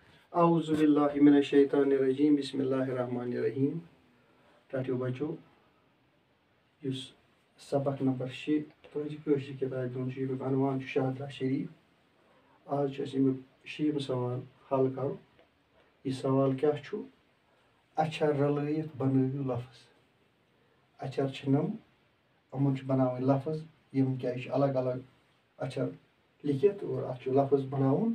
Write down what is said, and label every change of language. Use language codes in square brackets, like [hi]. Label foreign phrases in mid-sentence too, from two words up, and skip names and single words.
[ar] أعوذ بالله من الشيطان الرجيم. بسم الله الرحمن الرحيم. [ks] Tatio बच्चों यस सबक नंबर 6 कٲشِر किताबہِ हُنٛد چھُ ییٚمیُک عنوان چھُ شاہدرا شریٖف. آز چھُ اَسہِ اَمیُک 6یِم سوال حل کَرُن. یہِ سوال کیٛاہ چھُ؟ اچھر رلٲیِتھ بنٲیِو لفظ. اچھر چھِ نَم یِمن چھُ بناوٕنۍ لفظ یِم کیٛاہ چھِ الگ الگ اچھر لیکھِتھ اور اَتھ چھُ لفظ بناوُن.